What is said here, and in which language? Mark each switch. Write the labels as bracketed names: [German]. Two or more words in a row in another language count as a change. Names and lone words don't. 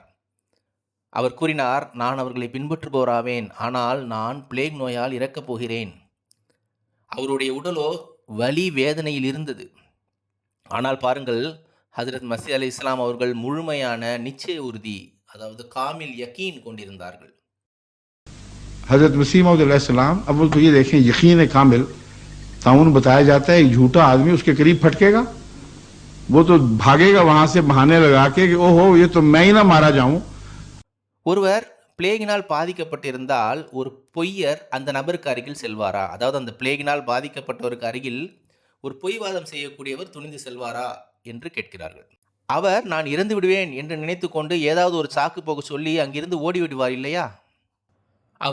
[Tamil] அவர் கூறினார், நான் அவர்களை பின்பற்றுபவராவேன், ஆனால் நான் பிளேக் நோயால் இறக்கப் போகிறேன். அவருடைய உடலோ வலி வேதனையில் இருந்தது. ஆனால் பாருங்கள், ஹஜரத் மஸீஹ் அலைஹிஸ்ஸலாம் அவர்கள் முழுமையான நிச்சய உறுதி, அதாவது [Urdu] کامل یقین [Tamil] கொண்டிருந்தார்கள். [Urdu] حضرت مسیح موعود علیہ السلام، اول تو یہ دیکھیں یقین کامل، طاعون بتایا جاتا ہے ایک جھوٹا آدمی اس کے قریب پھٹکے گا، وہ تو بھاگے گا وہاں سے بہانے لگا کے کہ اوہو یہ تو میں ہی نہ مارا جاؤں. [Tamil] ஒருவர் பிளேகினால் பாதிக்கப்பட்டிருந்தால் ஒரு பொய்யர் அந்த நபருக்கு அருகில் செல்வாரா? அதாவது அந்த பிளேகினால் பாதிக்கப்பட்டவருக்கு அருகில் ஒரு பொய்வாதம் செய்யக்கூடியவர் துணிந்து செல்வாரா என்று கேட்கிறார்கள். அவர் நான் இறந்து விடுவேன் என்று நினைத்து கொண்டு ஏதாவது ஒரு சாக்கு போக சொல்லி அங்கிருந்து ஓடிவிடுவார் இல்லையா?